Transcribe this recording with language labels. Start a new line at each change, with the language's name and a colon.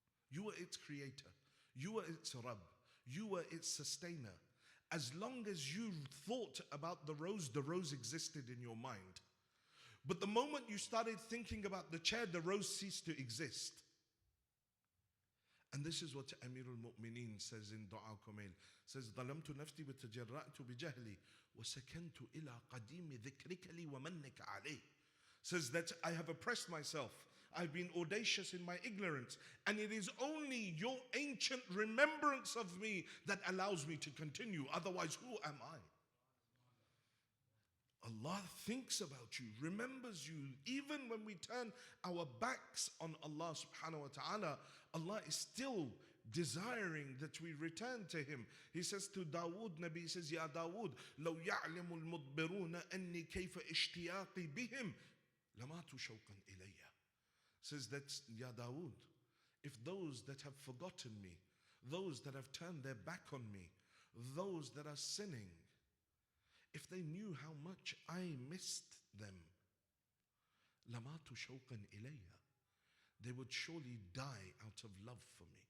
English: You were its creator. You were its Rabb. You were its sustainer. As long as you thought about the rose existed in your mind. But the moment you started thinking about the chair, the rose ceased to exist. And this is what Amirul Mu'mineen says in Dua Kumail. Says,
Arabic: ظلمت نفسي وتجرأت بجهلي وسكنت إلى قديم ذكرك لي ومنك عليه.
English: Says that I have oppressed myself. I've been audacious in my ignorance. And it is only your ancient remembrance of me that allows me to continue. Otherwise, who am I? Allah thinks about you, remembers you. Even when we turn our backs on Allah subhanahu wa ta'ala, Allah is still desiring that we return to Him. He says to Dawood, Nabi says, Ya Dawood,
Arabic: لو يعلم المدبرون أني كيف اشتياقي بهم لماتوا شوقا إلي.
English: Says that, Ya Dawood, if those that have forgotten me, those that have turned their back on me, those that are sinning, if they knew how much I missed them,
Arabic: لَمَاتُ شَوْقًا إِلَيَّ,
English: they would surely die out of love for me.